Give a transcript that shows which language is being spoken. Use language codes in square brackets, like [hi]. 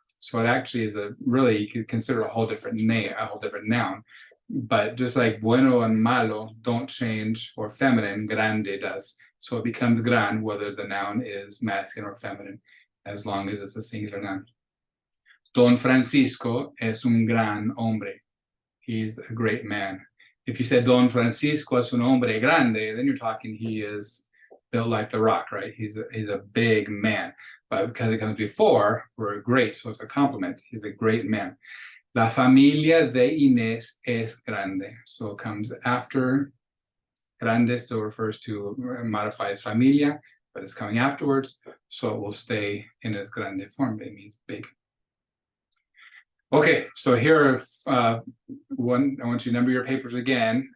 [en] So it actually is you could consider a whole different noun. But just like bueno and malo don't change for feminine, grande does. So it becomes gran whether the noun is masculine or feminine, as long as it's a singular noun. [es] Don Francisco es un gran hombre. [en] He's a great man. If you said Don Francisco [es] es un hombre grande, [en] then you're talking he is built like the rock, right? He's a big man. But because it comes before, we're great, so it's a compliment. He's a great man. [es] La familia de Inés es grande. [en] So it comes after grande, still refers to, modifies familia, but it's coming afterwards, so it will stay in its grande form. It means big. Okay, so here are one. I want you to number your papers again.